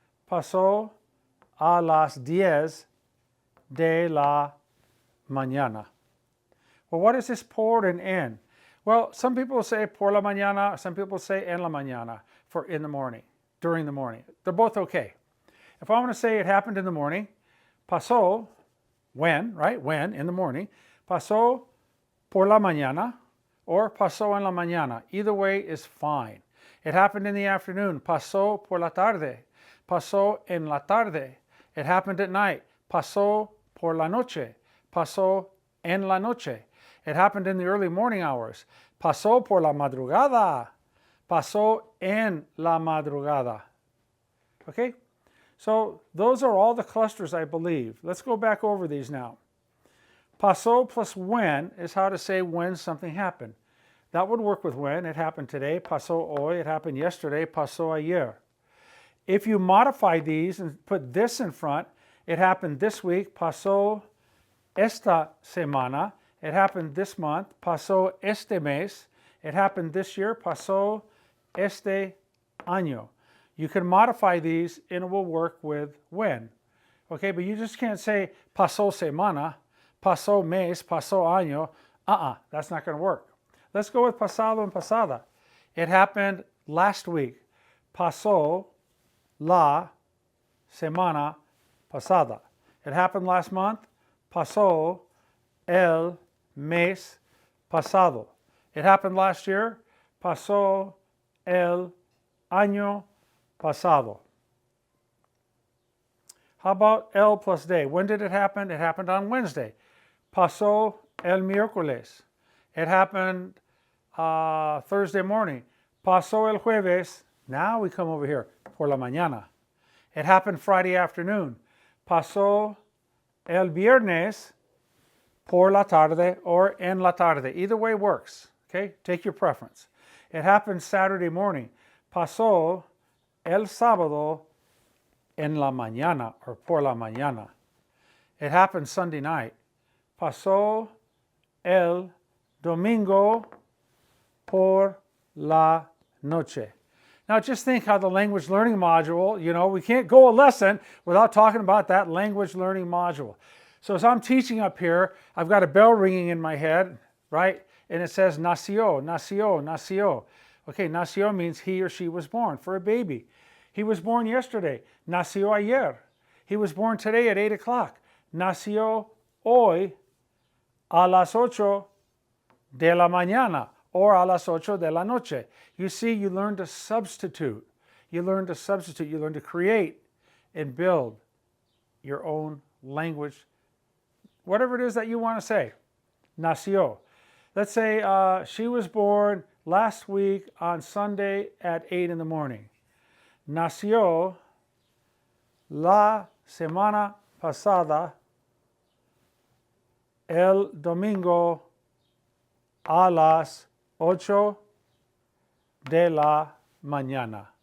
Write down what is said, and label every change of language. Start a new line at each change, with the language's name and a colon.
Spanish: Pasó a las 10 de la mañana.
English: Well, what is this por and en? Well, some people say
Spanish: por la mañana,
English: some people say
Spanish: en la mañana,
English: for in the morning, during the morning. They're both okay. If I want to say it happened in the morning, pasó, when, right? When, in the morning.
Spanish: Pasó por la mañana, or pasó en la mañana.
English: Either way is fine. It happened in the afternoon.
Spanish: Pasó por la tarde. Pasó en la tarde.
English: It happened at night.
Spanish: Pasó por la noche. Pasó en la noche.
English: It happened in the early morning hours.
Spanish: Pasó por la madrugada. Pasó en la madrugada. Okay?
English: So those are all the clusters, I believe. Let's go back over these now. Pasó plus when is how to say when something happened. That would work with when. It happened today.
Spanish: Pasó hoy.
English: It happened yesterday.
Spanish: Pasó ayer.
English: If you modify these and put this in front, it happened this week.
Spanish: Pasó esta semana.
English: It happened this month.
Spanish: Pasó este mes.
English: It happened this year.
Spanish: Pasó este año.
English: You can modify these and it will work with when. Okay, but you just can't say
Spanish: pasó semana, pasó mes, pasó año,
English: That's not going to work. Let's go with pasado and pasada. It happened last week.
Spanish: Pasó la semana pasada.
English: It happened last month.
Spanish: Pasó el mes pasado.
English: It happened last year.
Spanish: Pasó el año pasado.
English: How about el plus day? When did it happen? It happened on Wednesday.
Spanish: Pasó el miércoles.
English: It happened Thursday morning.
Spanish: Pasó el jueves.
English: Now we come over here.
Spanish: Por la mañana.
English: It happened Friday afternoon.
Spanish: Pasó el viernes por la tarde or en la tarde.
English: Either way works. Okay? Take your preference. It happened Saturday morning.
Spanish: Pasó el sábado en la mañana or por la mañana.
English: It happened Sunday night.
Spanish: Pasó el domingo por la noche.
English: Now just think how the language learning module, we can't go a lesson without talking about that language learning module. So as I'm teaching up here, I've got a bell ringing in my head, right? And it says nació, nació, nació. Okay, nació means he or she was born. For a baby, he was born yesterday.
Spanish: Nació ayer.
English: He was born today at 8 o'clock.
Spanish: Nació hoy a las 8 de la mañana or a las 8 de la noche.
English: You see, you learn to substitute. You learn to substitute. You learn to create and build your own language, whatever it is that you want to say. Nació. Let's say she was born last week on Sunday at 8 in the morning.
Spanish: Nació la semana pasada el domingo a las 8 de la mañana.